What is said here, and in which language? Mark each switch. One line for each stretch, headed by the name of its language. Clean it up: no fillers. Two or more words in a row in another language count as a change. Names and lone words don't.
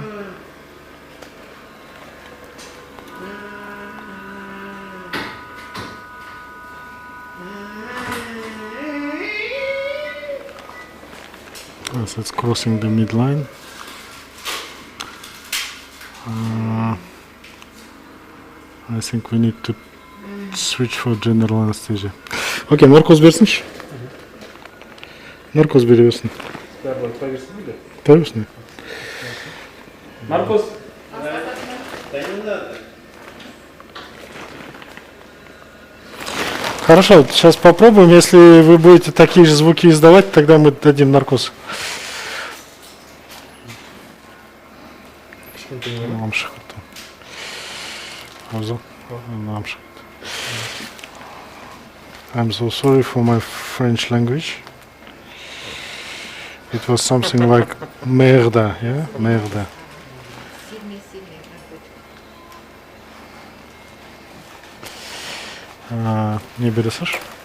English: Yes, it's crossing the midline. I think we need to switch for general anesthesia.
Kazakh: Okay, наркоз берсінші. Наркоз бере берсін. Поверсін. Наркоз.
Russian: Хорошо, сейчас попробуем. Если вы будете такие же звуки издавать, тогда мы дадим наркоз.
English: I'm so sorry for my French language. It was something like merda, yeah? Merda.
Kazakh: Не бересиш?